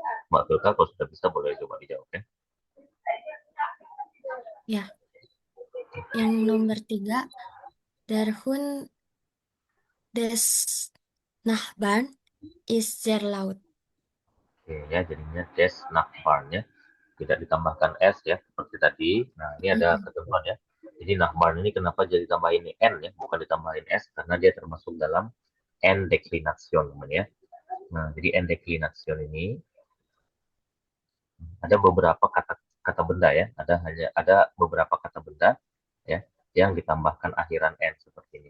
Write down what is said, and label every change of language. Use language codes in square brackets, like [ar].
[id] Mbak Filka kalau sudah bisa boleh coba dijawab ya. Ya, yang nomor 3, [de] der Hund des Nachbarn ist sehr laut. [id] Oke ya, jadinya des Nachbarn ya. Tidak ditambahkan S ya, seperti tadi. Nah, ini ada ketentuan ya. Jadi Nachbarn ini kenapa jadi tambahin N ya, bukan ditambahin S, karena dia termasuk dalam N Deklination teman ya. Nah, jadi N Deklination ini ada beberapa kata benda ya, ada beberapa kata benda ya yang ditambahkan akhiran n seperti ini.